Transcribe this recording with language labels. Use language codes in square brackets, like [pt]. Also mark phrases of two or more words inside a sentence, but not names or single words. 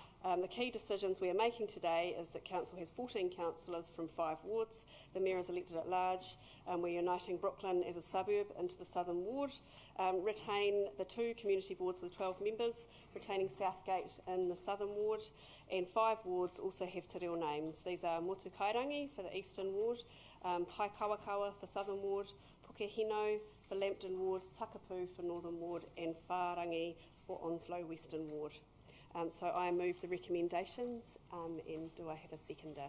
[en] The key decisions we are making today is that Council has 14 councillors from 5 wards. The Mayor is elected at large. We're uniting Brooklyn as a suburb into the Southern Ward. Retain the 2 community boards with 12 members, retaining Southgate in the Southern Ward. And 5 wards also have [mi] te reo [en] names. These are Motu Kairangi for the Eastern Ward, Pai Kawakawa for Southern Ward, Pukehino for Lambton Ward, Takapu for Northern Ward, and Whārangi for Onslow Western Ward. So I move the recommendations, and do I have a seconder?